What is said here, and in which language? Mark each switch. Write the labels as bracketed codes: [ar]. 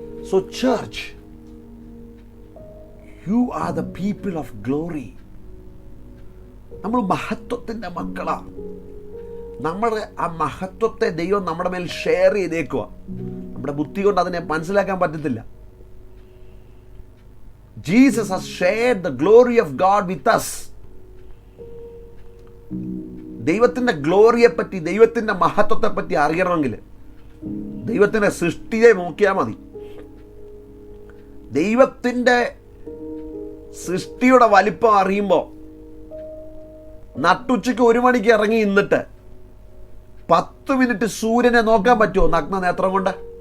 [en] So church, you are the people of glory. [ml] നമ്മൾ മഹത്വത്തിൻ്റെ മക്കളാണ്. നമ്മുടെ ആ മഹത്വത്തെ ദൈവം നമ്മുടെ മേൽ ഷെയർ ചെയ്തേക്കുക. നമ്മുടെ ബുദ്ധി കൊണ്ട് അതിനെ മനസ്സിലാക്കാൻ പറ്റത്തില്ല. [en] Jesus has shared the glory of God with us. [ml] ദൈവത്തിൻ്റെ ഗ്ലോറിയെ പറ്റി, ദൈവത്തിൻ്റെ മഹത്വത്തെ പറ്റി അറിയണമെങ്കിൽ ദൈവത്തിൻ്റെ സൃഷ്ടിയെ നോക്കിയാൽ മതി. ദൈവത്തിൻ്റെ സൃഷ്ടിയുടെ വലിപ്പം അറിയുമ്പോൾ, നട്ടുച്ചയ്ക്ക് 1 മണിക്ക് ഇറങ്ങി നിന്നിട്ട് 10 മിനിറ്റ് സൂര്യനെ നോക്കാൻ പറ്റുമോ നഗ്ന നേത്രം കൊണ്ട്?